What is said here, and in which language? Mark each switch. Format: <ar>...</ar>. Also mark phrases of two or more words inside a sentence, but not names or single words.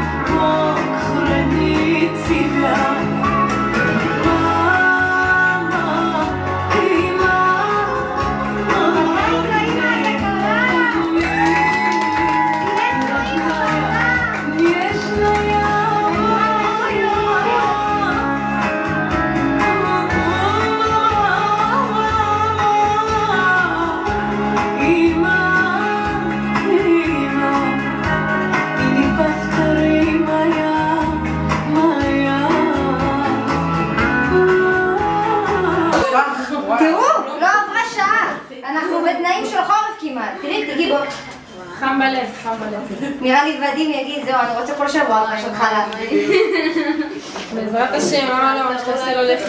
<ru>Бог храни тебя. Мама, ты нежная моя. Има и неповторимая моя.</ru> <he>תראו, לא עברה שעה. אנחנו בתנאים של חורף כמעט. תראי, תגידי בוא. חם בלב, חם בלב. נראה לי ודים יגיד, זהו, אני רוצה כל שבוע פשוט חלב. בעזרת השם, לא, שתעשי לו לחם.</he>